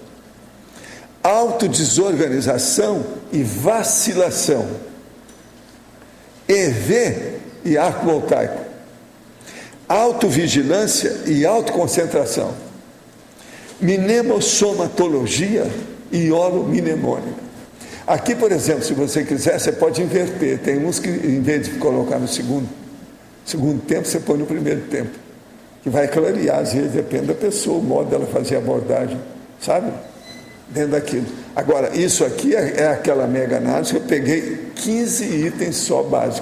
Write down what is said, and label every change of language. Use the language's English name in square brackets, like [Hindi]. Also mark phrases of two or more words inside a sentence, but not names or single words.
[Portuguese] Autodesorganização e vacilação. EV e arco voltaico. Autovigilância e autoconcentração. Mnemosomatologia e holomnemônica. Aqui, por exemplo, se você quiser, você pode inverter. Tem uns que, em vez de colocar no segundo tempo, você põe no primeiro tempo. Que vai clarear, às vezes, depende da pessoa, o modo dela fazer a abordagem, sabe? Dentro daquilo. Agora, isso aqui é aquela mega análise que eu peguei 15 itens só básicos.